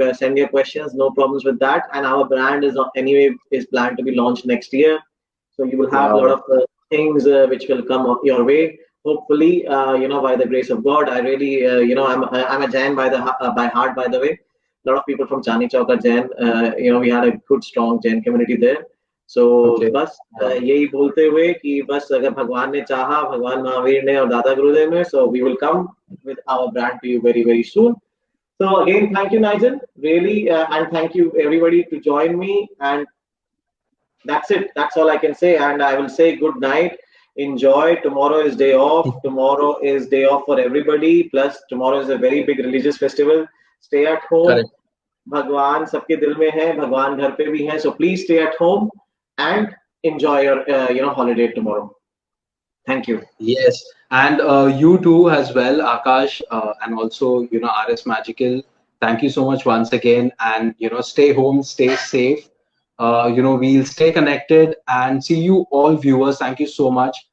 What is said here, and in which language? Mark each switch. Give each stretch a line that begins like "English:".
English: Send your questions, no problems with that. And our brand is anyway is planned to be launched next year, so you will have a lot Wow. of things which will come up your way. Hopefully, by the grace of God. I really, I'm a Jain by heart, by the way. A lot of people from Chani Chowk are Jain. We had a good strong Jain community there. So Okay.
Hindi: बस
English: Wow.
Hindi: यही बोलते हुए कि बस अगर भगवान ने चाहा, भगवान महावीर ने और दादा गुरुदेव ने,
English: so we will come with our brand to you very very soon. So again, thank you, Nigel, really, and thank you everybody to join me. And that's it. That's all I can say. And I will say good night. Enjoy. Tomorrow is day off. Tomorrow is day off for everybody. Plus, tomorrow is a very big religious festival. Stay at home. Correct.
Hindi: भगवान सबके दिल में है, भगवान घर पे भी है.
English: So please stay at home and enjoy your holiday tomorrow. Thank you. Yes, and you too as well, Akash, and also RS Magical. Thank you so much once again, and stay home, stay safe. We'll stay connected and see you all viewers. Thank you so much.